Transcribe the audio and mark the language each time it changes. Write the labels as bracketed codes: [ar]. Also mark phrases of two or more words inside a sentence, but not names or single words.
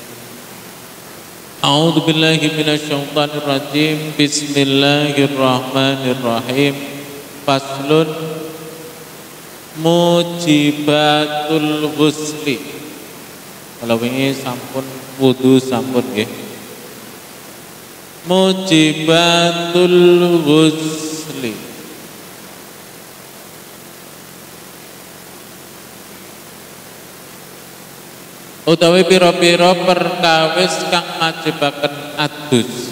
[ar] أعوذ بالله من الشيطان الرجيم. بسم الله الرحمن الرحيم. فصل موجبات الغسل. [id] Kalau ini [jv] sampun wudu sampun nggih. [ar] موجبات الغسل. [jv] Utawi pira-pira perkawis kang majibaken adus.